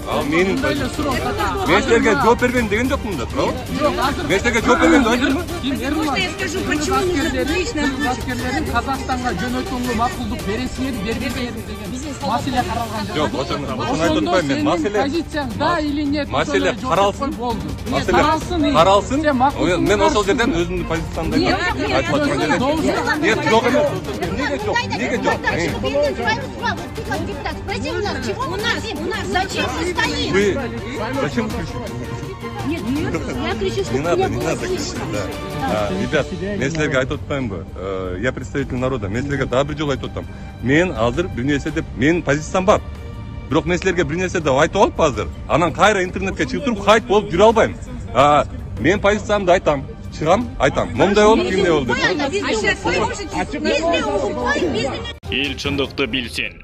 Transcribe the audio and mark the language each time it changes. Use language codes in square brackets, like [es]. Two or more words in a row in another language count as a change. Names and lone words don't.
[ky] Ал менин позициям. Мен силерге жооп бербейм деген жокмун да, туурабы? Мен силерге жооп бербейм деп айтырмынбы? Аскерлерин Казакстанга жөнөтүүгө макулдук бересиңер, бербейсиңер деген маселе каралган жок. Жок, ошону айтып атпайм мен. Маселе позицияң да [ru] или нет? [ky] Маселе каралсын. Каралсын. Мен ошол жерден өзүмдүн позициямды айтып аткан жерден. Нет, жок эмес. Неге жок? [ru] Зачем вы стоите? Вы зачем кричите? Нет, я кричу, что не надо кричать, да. Ребят, [ky] мен силерге айтып атпаймынбы? [ru] Я представитель народа. [ky] Мен силерге дагы бир жолу айтып атам. Мен азыр бир нерсе деп, менин позициям бар. Бирок мен силерге бир нерсе деп айтып алып азыр, анан кайра интернетке чыгып туруп хайп болуп жүрө албайм. Мен позициямды айтам. Чыгам, айтам. Момдай болуп, кимдей болду деп. Ел чындыкты билсин.